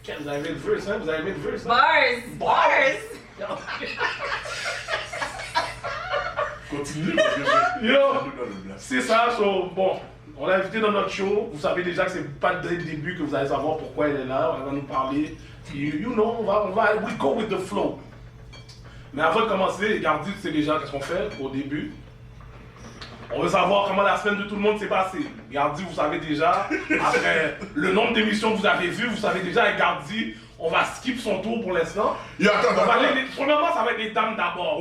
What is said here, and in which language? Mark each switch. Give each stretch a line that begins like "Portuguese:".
French: Vous avez aimé le verse, hein? Vous avez aimé le verse, hein?
English: Bars!
French: Continue parce que j'ai. Yo, c'est ça, so, bon, on l'a invité dans notre show. Vous savez déjà que c'est pas dès le début que vous allez savoir pourquoi elle est là. Elle va nous parler.
English: You know, we go with the flow.
French: Mais avant de commencer, Gardi, tu sais déjà qu'est-ce qu'on fait au début. On veut savoir comment la semaine de tout le monde s'est passée. Gardi, vous savez déjà, après le nombre d'émissions que vous avez vues, vous savez déjà, avec Gardi, on va skip son tour pour l'instant. Attends. Premièrement, ça va être les dames d'abord.